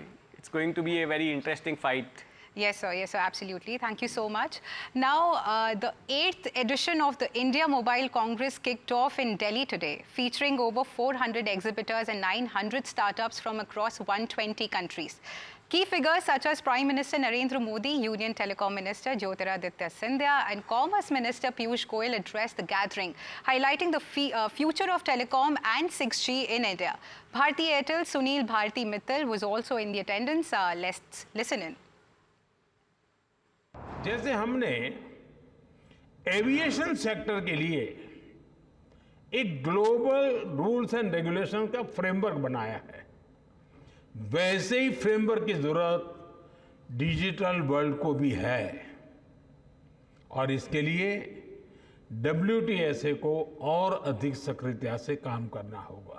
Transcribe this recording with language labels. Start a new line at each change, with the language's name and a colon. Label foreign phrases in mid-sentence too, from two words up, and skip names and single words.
English: It's going to be a very interesting fight. Yes, sir. Yes, sir. Absolutely. Thank you so much. Now, the 8th edition of the India Mobile Congress kicked off in Delhi today, featuring over 400 exhibitors and 900 startups from across 120 countries. Key figures such as Prime Minister Narendra Modi, Union Telecom Minister Jyotiraditya Scindia, and Commerce Minister Piyush Goyal addressed the gathering, highlighting the future of telecom and 6G in India. Bharti Airtel's Sunil Bharti Mittal was also in the attendance. Let's listen in.
Hindi: जैसे हमने
English: aviation sector
Hindi: के लिए एक
English: global rules and regulation
Hindi: का फ्रेमवर्क बनाया है, वैसे ही फ्रेमवर्क की जरूरत
English: digital world
Hindi: को भी है और इसके लिए WTSA को और अधिक सक्रियता से काम करना होगा।